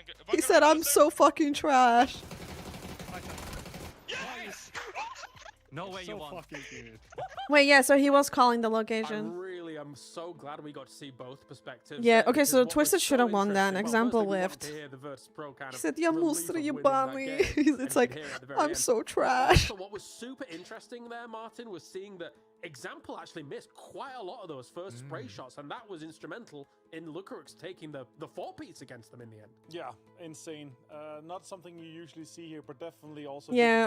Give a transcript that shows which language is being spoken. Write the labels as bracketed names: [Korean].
[English] He said I'm so fucking trash. No way you won. Wait, yeah, so he was calling the location. I'm so glad we got to see both perspectives. Yeah, okay, so Twisted should have won then. Example whiffed. He said, [Russian] "Я мусор ебаный." [English] It's like, I'm so trash. So what was super interesting there, Martin, was seeing that Example actually missed quite a lot of those first spray shots, and that was instrumental in Lukaruk's taking the 4-piece against them in the end. Yeah, insane. Not something you usually see here, but definitely also. Yeah,